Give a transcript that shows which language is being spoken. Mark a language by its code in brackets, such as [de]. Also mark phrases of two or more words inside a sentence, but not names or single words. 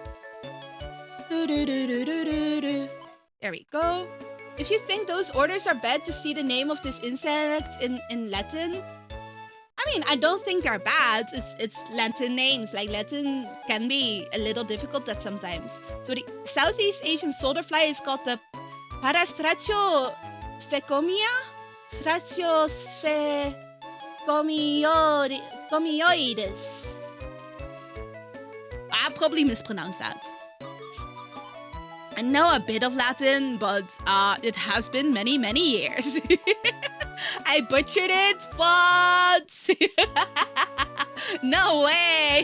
[en] There we go. If you think those orders are bad, just see the name of this insect in Latin. I mean, I don't think they're bad. It's Latin names. Like, Latin can be a little difficult at sometimes. So the Southeast Asian solderfly is called the Parastrachio fecomia? Strachio fecomioides. I probably mispronounced that. I know a bit of Latin, but it has been many, many years. I butchered it, but... No way!